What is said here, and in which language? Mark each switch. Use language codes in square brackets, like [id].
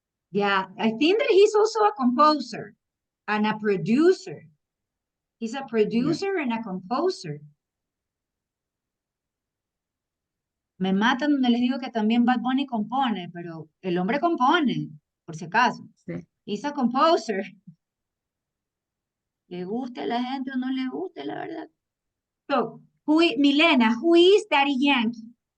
[en] Yeah, I think that he's also a composer and a producer. He's a producer and a composer. [es] Me matan donde les digo que también Bad Bunny compone, pero el hombre compone, por si acaso. Sí. [en] He's a composer. [es] Le guste a la gente o no le guste, la verdad. [en] So, Milena, who is Daddy Yankee?